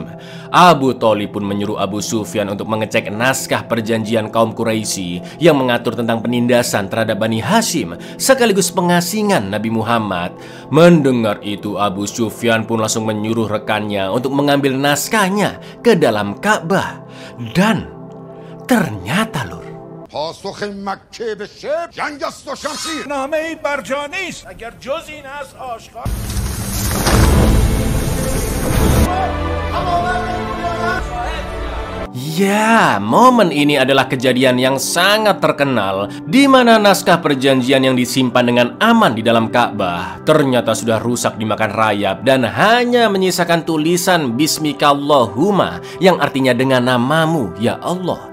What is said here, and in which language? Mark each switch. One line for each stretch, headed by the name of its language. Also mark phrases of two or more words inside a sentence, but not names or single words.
Indonesian: Abu Thalib pun menyuruh Abu Sufyan untuk mengecek naskah perjanjian kaum Quraisy yang mengatur tentang penindasan terhadap Bani Hashim sekaligus pengasingan Nabi Muhammad. Mendengar itu, Abu Sufyan pun langsung menyuruh rekannya untuk mengambil naskahnya ke dalam Ka'bah. Dan ternyata lur,
Persian: پاسخ مکه به شبر جنگ است و شمشیر. نامه برجا نیست اگر جز این است آشکار.
Indonesian: Ya, momen ini adalah kejadian yang sangat terkenal di mana naskah perjanjian yang disimpan dengan aman di dalam Ka'bah ternyata sudah rusak dimakan rayap dan hanya menyisakan tulisan Bismikallahumma yang artinya dengan namamu ya Allah.